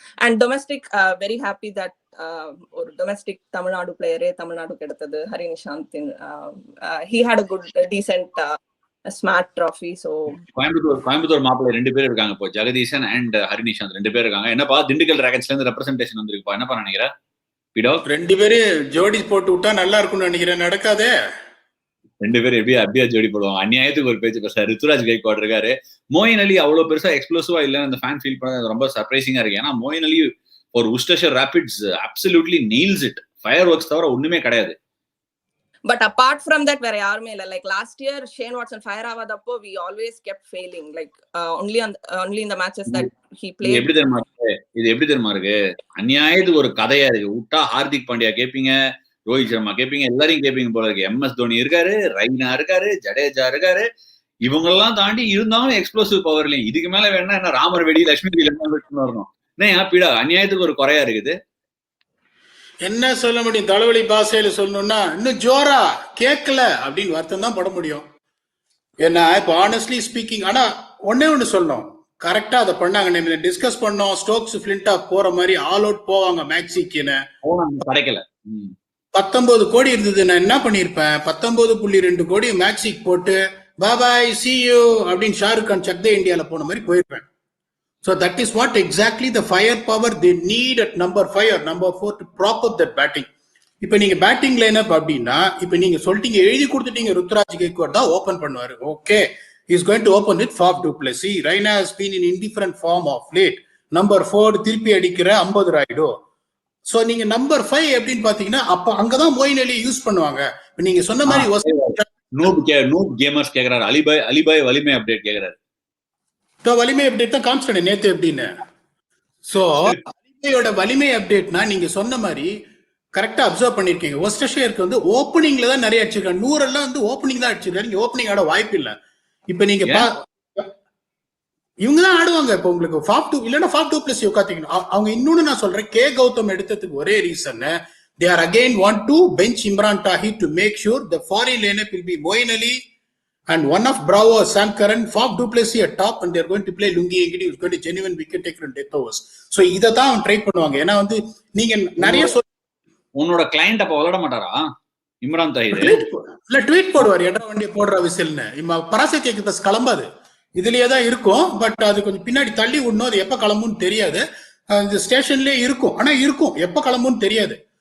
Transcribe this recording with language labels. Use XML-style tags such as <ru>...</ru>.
<en>And domestic, very happy that</en> <ta>ஒரு domestic Tamil Nadu பிளேயரே தமிழ்நாடுக்கு எடுத்தது Hari Nishanth.</ta> <en>he had a good decent smart trophy.</en> <ta>So Coimbatore மாப்பிள்ளை 2 பேர் இருக்காங்க இப்போ, ஜெகதீசன் அண்ட் ஹரி நிஷாந்த் 2 பேர் இருக்காங்க. என்னப்பா திண்டுக்கல் டிராகன்ஸ்ல இருந்து ரெப்ரசன்டேஷன் வந்திருக்குப்பா, என்னப்பா நினைக்கிற? PDogg 2 பேரும் ஜோடி போட்டு விட்டா நல்லா இருக்கும்னு நினைக்கிறேன். நடக்காதே. 2 பேர் எப்படியா ஜோடி போடுவாங்க? அநியாயத்துக்கு ஒரு பேச்சு பேச. ருத்துராஜ் கைக்வாட் இருக்காரு. மோயின் அலி அவ்வளவு பெருசா எக்ஸ்ப்ளோசிவா இல்ல, அந்த ஃபேன் ஃபீல் பண்ணது ரொம்ப சர்ப்ரைசிங்கா இருக்கு. ஏன்னா மோயின் அலி ஒரு உஸ்டர்ஷர் rabbits absolutely nails it. Fire works தவிர ஒண்ணுமே கிடையாது.</ta> <en>But apart from that,</en> <ta>வேற யாருமே இல்ல.</ta> <en>Like last year, Shane Watson fire ஆகாதப்போ we always kept failing. Like only in the matches that he played.</en> <ta>இது எப்படி தெரியுமா இருக்கு? அநியாயத்துக்கு ஒரு கதையா இருக்கு. விட்டா ஹார்திக் பாண்டியா கேப்பீங்க, ரோஹித் சர்மா கேப்பீங்க, எல்லாரையும் கேப்பீங்க போல இருக்கு. MS தோனி இருக்காரு, ரெய்னா இருக்காரு, ஜடேஜா இருக்காரு. இவங்க எல்லாம் தாண்டி இருந்தாலும் எக்ஸ்ப்ளோசிவ் பவர் இல்லையா? இதுக்கு மேல வேணா என்ன ராமர் வெடி, லட்சுமி வெடி வரணும். PDogg அநியாயத்துக்கு ஒரு குறையா இருக்குது. என்ன சொல்ல முடியும்? தலைவலி பாஷையில சொல்லணும்னா இன்னும் ஜோரா கேட்கல அப்படின்னு வருத்தம் தான் பட முடியும். ஏன்னா இப்போ ஆனஸ்ட்லி ஸ்பீக்கிங், ஆனா ஒண்ணு சொல்லணும், கரெக்டா அதை பண்ணாங்க. நம்ம டிஸ்கஸ் பண்ணோம், ஸ்டோக்ஸ் ஃபிளின்டா போற மாதிரி ஆல் அவுட் போவாங்க மேக்ஸிக்குன்னு. கிடைக்கல. 19 கோடி இருந்தது, நான் என்ன பண்ணிருப்பேன்? 19.2 கோடி மேக்ஸிக் போட்டு பாய்</ta> <en>see you</en> <ta>அப்படின்னு ஷாருக் கான் சக் தே இந்தியால போன மாதிரி போயிருப்பேன்.</ta> <en>So that is what exactly the firepower they need at number 5 or number 4 to prop up that batting.</en> <ta>இப்ப நீங்க பேட்டிங் லைனப் அப்படின்னா, இப்ப நீங்க சொல்லிட்டீங்க, எழுதி கொடுத்துட்டீங்க, ருத்ராஜ் கைக்வாட் தான் ஓபன் பண்ணுவாரு. Okay,</ta> <en>he is going to open with Faf du Plessis. Raina has been in indifferent form of late.</en> <ta>Number 4 திருப்பி அடிக்கிற 50 ராய்டோ. சோ நீங்க நம்பர் 5 எப்படின்னு பாத்தீங்கன்னா, அப்ப அங்கதான் மோயின் அலி யூஸ் பண்ணுவாங்க. நீங்க சொன்ன மாதிரி நூப் கேமர்ஸ் கேக்குறாரு. அலிபாய் வலிமை அப்டேட் கேக்குறாரு. வலிமை அப்டேட் தான் காமிச்சிட்டேன் நேத்து எப்படின்னு. சோ அலிபாயோட வலிமை அப்டேட்னா நீங்க சொன்ன மாதிரி கரெக்டா அப்சர்வ் பண்ணிருக்கீங்க. ஒஸ்டர்ஷயருக்கு வந்து ஓப்பனிங்ல தான் நிறைய அடிச்சிருக்காங்க. 100 எல்லாம் வந்து ஓப்பனிங் தான் அடிச்சிருக்காரு. நீங்க ஓப்பனிங் ஆட வாய்ப்பு இல்ல. இப்ப நீங்க இவங்க தான் ஆடுவாங்க. இப்ப உங்களுக்கு Faf du Plessis உட்காத்தீங்கன்னா, அவங்க இன்னொன்னு நான் சொல்றேன், கே கௌதம் எடுத்ததுக்கு ஒரே reason,</ta> <en>they are again want to bench Imran Tahir to make sure the foreign lineup will be Moeen Ali and one of Bravo, Sam Curran, Faf du Plessis at top, and they are going to play Lungi Engidi, who's going to genuine wicket taker and death overs. So</en> <ta>இத தான் try பண்ணுவாங்க. ஏன்னா வந்து நீங்க நிறைய உன்னோட client அப்ப விளையாட மாட்டாரா? இம்ரான் தாஹிர் ட்வீட் போடுவார் எடா வண்டியை போடுற விசில்னு. பராசக்தி எக்ஸ்பிரஸ் கிளம்பாது, இதுலயே தான் இருக்கும். பட் அது கொஞ்சம் பின்னாடி தள்ளி விடணும். அது எப்ப கிளம்புன்னு தெரியாது. அந்த ஸ்டேஷன்லயே இருக்கும், ஆனா இருக்கும், எப்ப கிளம்புன்னு தெரியாது.</ta>